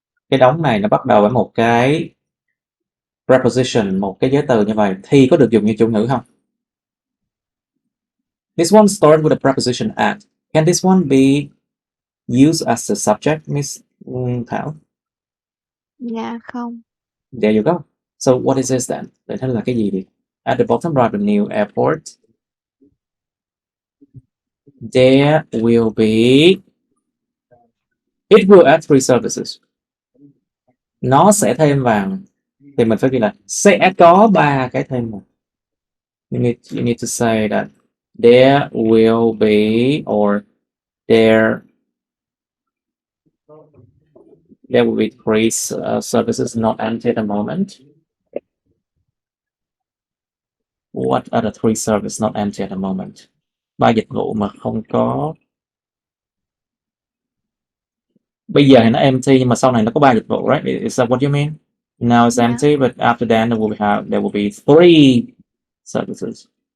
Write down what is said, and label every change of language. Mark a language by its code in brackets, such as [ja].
[vi] Cái đống này nó bắt đầu với một cái preposition, một cái giới từ như vậy thì có được dùng như chủ ngữ không? [en] This one starts with a preposition at. Can this one be used as a subject, Miss Thảo? [vi] Dạ không. [en] There you go. So what is this then? [vi] Để thế là cái gì đi? [en] At the bottom right of new airport, there will be, it will add 3 services. [vi] Nó sẽ thêm vào, thì mình phải ghi là sẽ có 3 cái thêm vào. [en] You need to say that there will be, or there will be 3 services not empty at the moment. What are the 3 services not empty at the moment? [vi] 3 dịch vụ mà không có. Bây giờ thì nó empty nhưng mà sau này nó có 3 dịch vụ, right? [en] Is that what you mean? Now it's [vi] Dạ. [en] empty, but after that there will be 3 services.